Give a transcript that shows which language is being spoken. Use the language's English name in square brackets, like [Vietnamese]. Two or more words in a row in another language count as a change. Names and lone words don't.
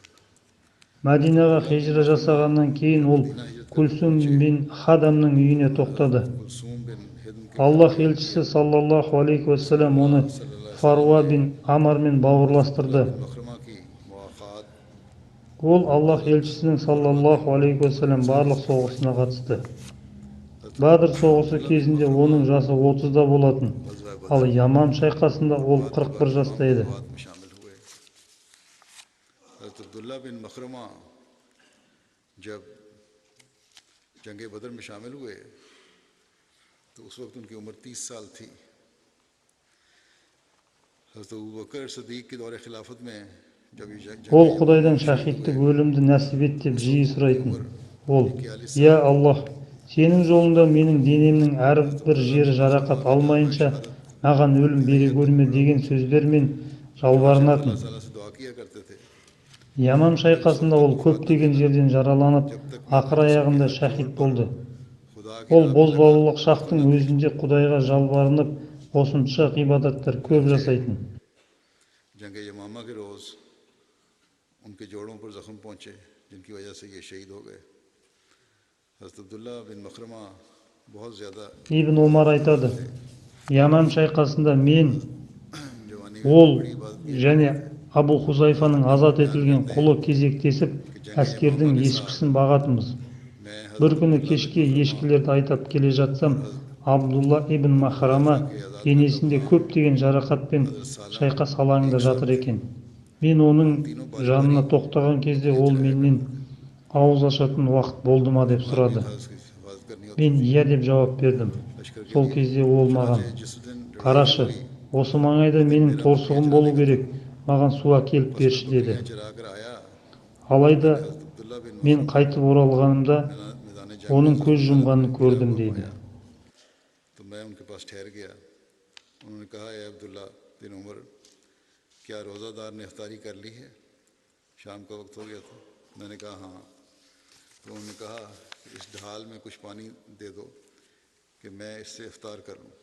[Kazakh] Мәдинаға хижра жасағаннан кейін ол Кульсум бин Хадамның үйіне тоқтады. [Hindi] कुलसूम बिन हिदम के [Kazakh] Аллах елшісі [Arabic] صلى الله عليه وسلم [Kazakh] оны Фаруа бин Амармен бауырластырды. [Hindi] मखरमा की मुआखात [Kazakh] Ол Аллах елшісінің [Arabic] صلى الله عليه وسلم [Kazakh] барлық соғысына қатысты. Бадр соғысы кезінде оның жасы 30-да болатын. Ал Ямам шайқасында ол 41 жаста еді. [Hindi] बात में शामिल हुए। हज़रत अब्दुल्ला बिन मखरमा जब जंग बदर में शामिल हुए तो उस वक्त उनकी उम्र 30 साल थी। हज़रत अबू बकर सदीक के दौरे खिलाफत में जब ये [Kazakh] Ол Құдайдан шахидтік өлімді нәсіп ет деп жиі сұрайтын. Ол: [Arabic] "يا الله, [Kazakh] сенің жолында менің денемнің әрбір жері жарақат алмайынша маған өлім бере көрме" деген сөздермен жалбарынатын. [Hindi] अल्लाह से दुआ किया करते थे। [Kazakh] Ямам шайқасында ол көптеген жерден жараланып, ақыр аяғында шахид болды. [Hindi] खुदा की [Kazakh] Ол бозбалалық шақтың өзінде Құдайға жалбарынып, қосымша ғибадаттар көп жасайтын. [Hindi] जंग यमामा के रोज़ उनके जोड़ों पर ज़ख्म पहुँचे जिनकी वजह से ये शहीद हो गए। हज़रत अब्दुल्ला बिन मखरमा बहुत ज़्यादा [Kazakh] Ибн Омар айтады: Ямам шайқасында мен, [Hindi] जवानी [Kazakh] ол және Абу Хузайфаның азат етілген құлы кезектесіп әскердің ешкісін бағатымыз. [Hindi] मैं [Kazakh] Бір күні кешке ешкілерді айтап келе жатсам, Абдулла ибн Махрама денесінде көптеген жарақатпен шайқас алаңында жатыр екен. Мен оның жанына тоқтаған кезде ол менен ауыз ашатын уақыт болды ма деп сұрады. [Hindi] हिफाजत करनी होती [Kazakh] Мен иә деп жауап бердім. Сол кезде ол маған: [Hindi] जिस दिन [Kazakh] "Қарашы, осы маңайда менің торсығым болу керек, маған су әкеліп берші" деді. [Hindi] चरा कर आया। [Kazakh] Алайда [Hindi] अब्दुल्ला बिन [Kazakh] мен қайтып оралғанымда [Hindi] मैदान जंग [Kazakh] оның көз жұмғанын көрдім дейді. [Hindi] तो मैं उनके पास ठहर गया। उन्होंने कहा, "ए अब्दुल्ला बिन उमर, क्या रोज़ादार ने इफ्तारी कर ली है? शाम का वक्त हो गया था।" मैंने कहा, "हाँ।" तो उन्होंने कहा, "इस ढाल में कुछ पानी दे दो कि मैं इससे इफ्तार कर लूँ।"